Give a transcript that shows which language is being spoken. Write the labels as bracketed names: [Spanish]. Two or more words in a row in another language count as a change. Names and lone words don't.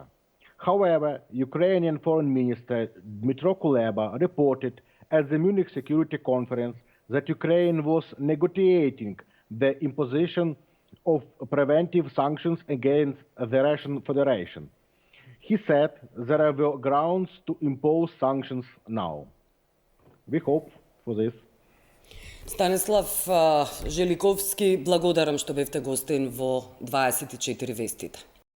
[English] However, Ukrainian Foreign Minister Dmytro Kuleba reported at the Munich Security Conference that Ukraine was negotiating the imposition of preventive sanctions against the Russian Federation. He said there are grounds to impose sanctions now. We hope for this. [Macedonian] Станислав Желиковски, благодарам што бевте гостин во 24 вестите.